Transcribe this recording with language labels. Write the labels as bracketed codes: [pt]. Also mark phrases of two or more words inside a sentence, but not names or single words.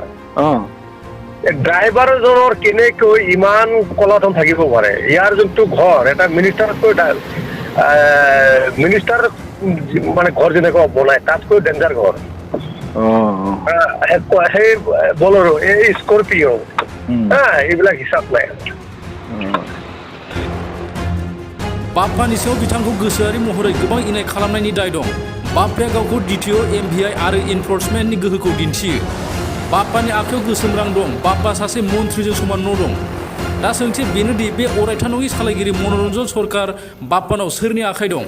[as] ড্ৰাইভাৰজনৰ কেনেকৈ ইমান কলাধন থাকিব পাৰে? ইয়াৰ যোনটো ঘৰ, এটা মিনিষ্টাৰতকৈ মিনিষ্টাৰ মানে ঘৰ যেনেকুৱা বনায় তাতকৈ ডেঞ্জাৰ ঘৰ। সেই বলৰো, এই স্কৰপিঅ, এইবিলাক হিচাপ নাই। [brx] बाप्पानि सायाव बिथांखौ गोसोआरि महरै गोबां इनाय खालामनायनि दाय दं। बाप्पाया गावखौ द्वितीय MBI आरो इनफर्समेन्टनि गोहोखौ दिन्थियो। बाप्पानि आखायाव गोसोम रां दं, बाप्पा सासे मन्थ्रिजों समान न' दं। दा सोंथि बेनोदि बे अरायथा नङि सालायगिरि मनरन्जन सरकार बाप्पानाव सोरनि आखाइ दं?